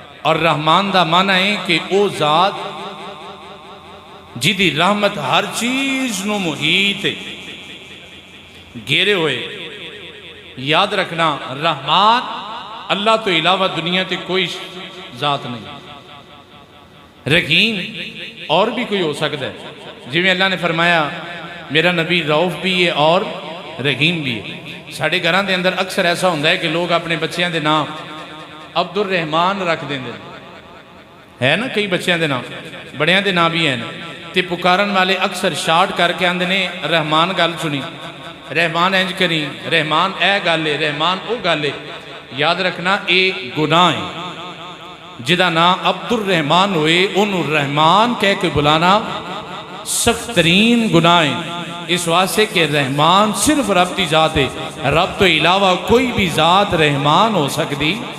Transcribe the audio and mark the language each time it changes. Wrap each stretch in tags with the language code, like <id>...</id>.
<pa>اور رحمان دا معنی ہے کہ او ذات جدی رحمت ہر چیز نو محیط ہے گھیرے ہوئے. یاد رکھنا رحمان اللہ تو علاوہ دنیا تے کوئی ذات نہیں.</pa> <ur>رحیم اور بھی کوئی ہو سکتا ہے, جی میں اللہ نے فرمایا میرا نبی رؤف بھی ہے اور رحیم بھی ہے.</ur> <pa>ساڑھے گھران دے اندر اکثر ایسا ہوندہ ہے کہ لوگ اپنے بچیاں دے نام عبد الرحمان رکھ دیں دے, ہے نا کئی بچیاں دے نام, بڑیاں دے نام بھی ہیں تے پکارن والے اکثر شارٹ کر کے آندے نے رحمان گل سنی, رحمان انج کری, رحمان اے گالے, رحمان او گالے. یاد رکھنا اے گناہ ہے. جدا نا عبد الرحمان ہوئے انہوں رحمان کہہ کے بلانا سخت ترین گناہ ہے. اس واسطے کہ رحمان صرف رب دی ذات ہے, رب تو علاوہ کوئی بھی ذات رحمان ہو سکتی.</pa>